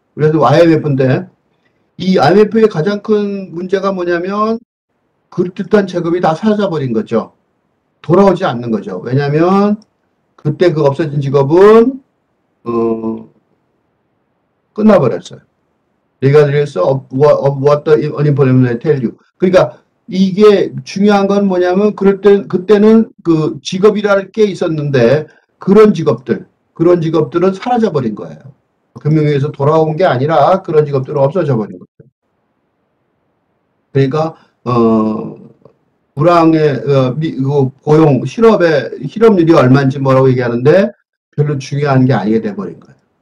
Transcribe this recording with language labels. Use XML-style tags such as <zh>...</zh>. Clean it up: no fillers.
<ko>그래서 IMF인데 이 IMF의 가장 큰 문제가 뭐냐면 그럴듯한 체급이 다 사라져버린 거죠. 돌아오지 않는 거죠. 왜냐하면 그때 그 없어진 직업은 끝나버렸어요.</ko> <en>Regardless of what the unemployment tell you.</en> <ko>그러니까 이게 중요한 건 뭐냐면 그때는 그 직업이라는 게 있었는데 그런 직업들은 사라져버린 거예요. 금융위기에서 돌아온 게 아니라 그런 직업들은 없어져 버린 거죠. 그러니까 불황의 고용 실업률이 얼마인지 뭐라고 얘기하는데 별로 중요한 게 아니게 돼버린 거예요.</ko>